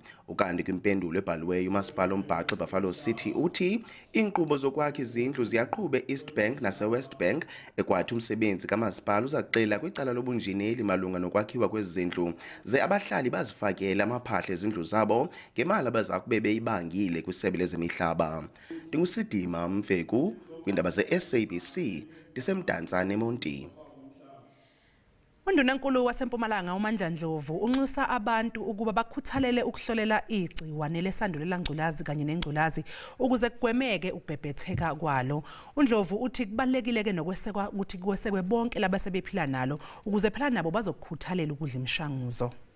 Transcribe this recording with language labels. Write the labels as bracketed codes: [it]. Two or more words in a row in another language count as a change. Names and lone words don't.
[xh] Ukanti kwimpendulo ebhaliweyo umasipala ombhaxo eBuffalo City uthi iinkqubo zokwakha izindlu ziyaqhube eEastbank naseWestbank ekwathi umsebenzi kamasipala uzaxela kwicala lobunjineli malunga nokwakhiwa kwezindlu ze abahlali bazifakele amaphahla ezindlu zabo ngemali abaza kube beyibangile kwisebe lezemihlaba. Ndingusidima Mfeku kwindaba ze-SABC ndisemdantsane eMonti. [zu] Undunankulu waseMpumalanga uMandla Ndlovu unxusa abantu ukuba bakhuthalele ukuhlolela igciwane lesandulela ngculazi kanye nengculazi ukuze kugwemeke ukubhebhetheka kwalo. uNdlovu uthi kubalekile ke nokwesekwa ukuthi kwesekwe bonke labasebephila nalo ukuze phela nabo bazokukhuthalela ukudla imishanguzo.